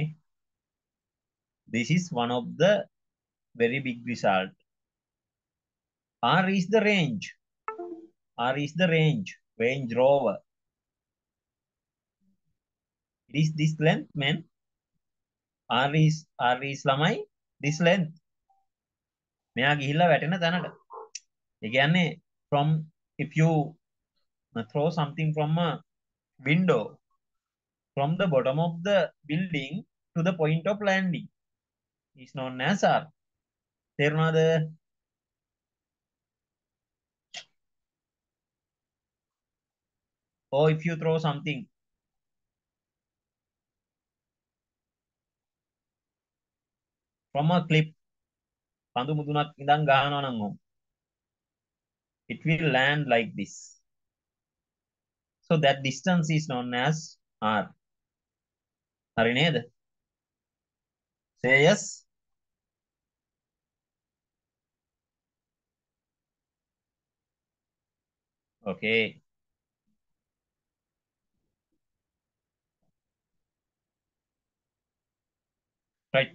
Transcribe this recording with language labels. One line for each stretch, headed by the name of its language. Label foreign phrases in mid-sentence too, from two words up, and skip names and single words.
English: This is one of the very big result. R is the range. R is the range. Range Rover. It is this length, man. R is ළමයි this length.
Sinhala: මෙයා ගිහිල්ලා වැටෙන තැනට. ඒ කියන්නේ
English: from if you throw something from a window from the bottom of the building to the point of landing is known as R. තේරුණාද? Or if you throw something from a cliff
Sinhala: කඳු මුදුනක් ඉඳන් ගහනවා නම්
English: it will land like this. So that distance is known as R.
Sinhala: හරි නේද?
English: Say yes. Okay. Right.